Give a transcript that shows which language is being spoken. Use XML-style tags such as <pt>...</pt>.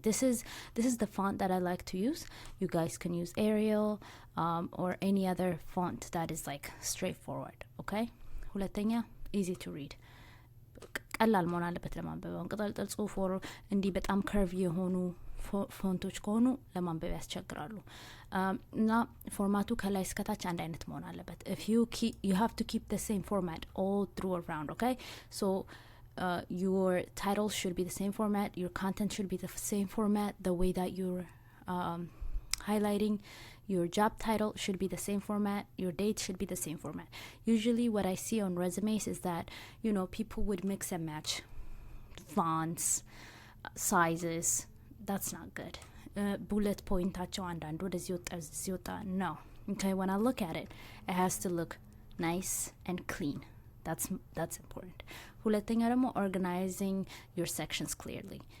<en>This is the font that I like to use. You guys can use Arial or any other font that is like straightforward, okay?</en> <am>ሁለተኛ</am> <en>easy to read.</en> <am>ቀላል መሆን አለበት ለማንበብ። ቅጠልጥል ጽሁፍ ወር እንዲህ በጣም ከርቭ የሆኑ ፎንቶች ከሆኑ ለማንበብ ያስቸግራሉ። እና ፎርማቱ ከላይ እስከታች አንድ አይነት መሆን አለበት.</am> <en>If you have to keep the same format all through around, okay? So your title should be the same format, your content should be the same format, the way that you're highlighting your job title should be the same format, your date should be the same format. Usually what I see on resumes is that, people would mix and match fonts, sizes. That's not good.</en> <am>Bullet pointaቸው አንዳንድ ወደዚህ ወጣ no.</am> <en>Okay, when I look at it, it has to look nice and clean. That's important.</en> <am>ሁለተኛ ደግሞ</am> <en>organizing your sections clearly.</en>